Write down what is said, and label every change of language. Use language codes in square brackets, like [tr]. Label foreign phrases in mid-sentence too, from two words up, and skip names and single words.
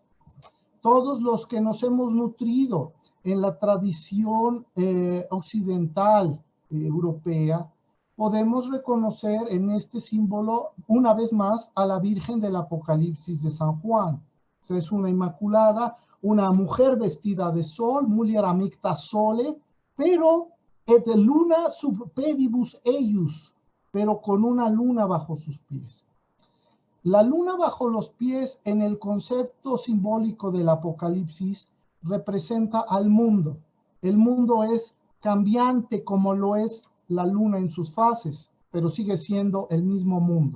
[es] Todos los que nos hemos nutrido en la tradición occidental europea, podemos reconocer en este símbolo, una vez más, a la Virgen del Apocalipsis de San Juan. O sea, es una inmaculada, una mujer vestida de sol, [la] mulier amicta sole, pero et luna sub pedibus eius, [es] pero con una luna bajo sus pies. La luna bajo los pies en el concepto simbólico del Apocalipsis representa al mundo. El mundo es cambiante como lo es la luna en sus fases, pero sigue siendo el mismo mundo.